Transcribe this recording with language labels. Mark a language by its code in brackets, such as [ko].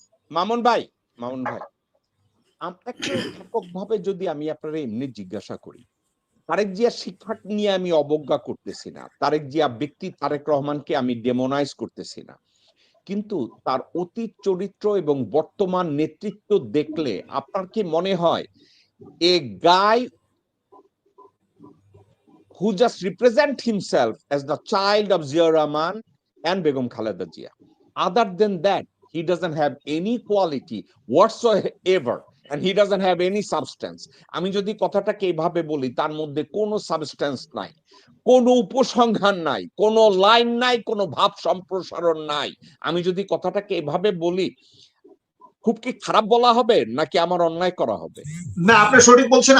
[bn] মামুন ভাই, একটু এককভাবে যদি আমি আপনারা এমনি জিজ্ঞাসা করি, তারেক জিয়া শিক্ষা নিয়ে আমি অবজ্ঞা করতেছি না, তারেক জিয়া ব্যক্তি তারেক রহমানকে আমি ডেমোনাইজ করতেছি না, কিন্তু তার অতীত চরিত্র এবং বর্তমান নেতৃত্ব দেখলে আপনার কি মনে হয় এ গাই [en] who just represent himself as the child of Zia Rahman and Begum Khaleda Zia? Other than that, he doesn't have any quality whatsoever and he doesn't have any substance. [bn] আমি যদি কথাটাকে এইভাবে বলি, তার মধ্যে কোনো সাবস্টেন্স নাই, কোনো উপসংহার নাই, কোনো লাইন নাই, কোনো ভাব সম্প্রসারণ নাই। আমি যদি কথাটাকে এভাবে বলি, খুব কি খারাপ বলা হবে নাকি আমার অন্যায় করা হবে? না, আপনি সঠিক বলছেন।